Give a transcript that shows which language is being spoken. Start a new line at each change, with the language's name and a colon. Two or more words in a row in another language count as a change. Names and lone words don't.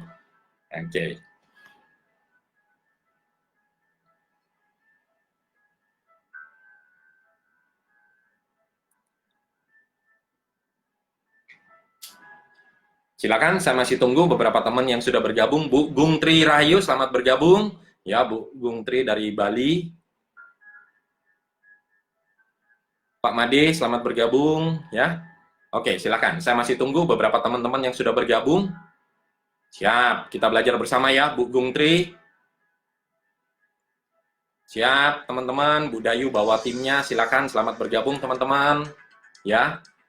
Indonesian: Oke. Silakan, saya masih tunggu beberapa teman yang sudah bergabung. Bu Gung Tri Rahayu, selamat bergabung. Ya, Bu Gung Tri dari Bali. Pak Made, selamat bergabung. Ya, oke, silakan. Saya masih tunggu beberapa teman-teman yang sudah bergabung. Siap, kita belajar bersama ya, Bu Gung Tri. Siap, teman-teman. Bu Dayu bawa timnya, silakan. Selamat bergabung, teman-teman. Ya.